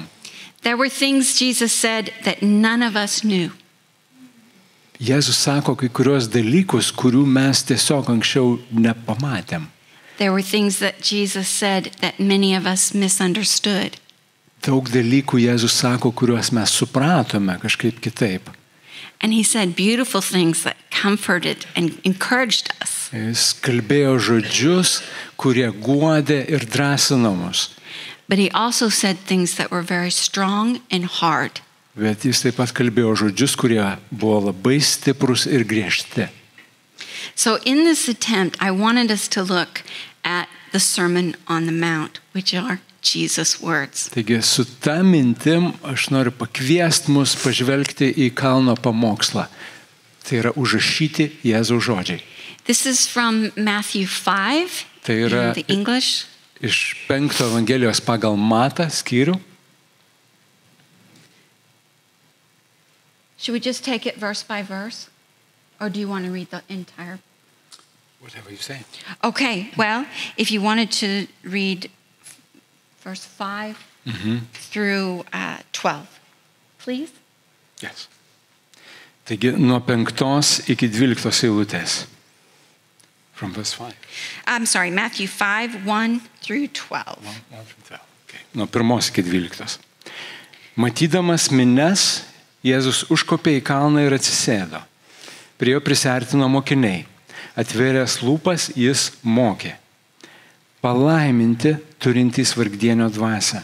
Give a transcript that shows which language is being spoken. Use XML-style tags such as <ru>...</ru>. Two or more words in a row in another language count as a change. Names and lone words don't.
<en>There were things Jesus said that none of us knew.</en> <lt>Jėzus sako kai kurios dalykus, kurių mes tiesiog anksčiau nepamatėm.</lt> <en>There were things that Jesus said that many of us misunderstood.</en> <lt>Daug dalykų Jėzus sako, kuriuos mes supratome kažkaip kitaip.</lt> <en>And he said beautiful things that comforted and encouraged us.</en> <lt>Jis kalbėjo žodžius, kurie guodė ir drąsino mus.</lt> <en>But he also said things that were very strong and hard.</en> <lt>Bet jis taip pat kalbėjo žodžius, kurie buvo labai stiprus ir griežti.</lt> <en>So in this attempt, I wanted us to look at the Sermon on the Mount, which are Jesus' words.</en> <lt>Taigi su ta mintim aš noriu pakviesti mus pažvelgti į kalno pamokslą. Tai yra užrašyti Jėzaus žodžiai.</lt> <en>This is from Matthew 5</en> <lt>Tai yra</lt> <en>in the English.</en> <lt>iš 5 Evangelijos pagal Matą skyrių.</lt> <en>Should we just take it verse by verse? Or do you want to read the entire? Whatever you say. Okay, well, if you wanted to read verse 5 through 12, please. Yes.</en> <lt>Taigi nuo 5 iki 12 eilutės.</lt> <en>From verse 5. I'm sorry, Matthew 5, 1 through 12.</en> <lt>Okay. Nuo 1 iki 12. Matydamas minias, Jėzus užkopė į kalną ir atsisėdo. Prie jo prisiartino mokiniai. Atvėręs lūpas jis mokė. Palaiminti turintys vargdienio dvasią.</lt>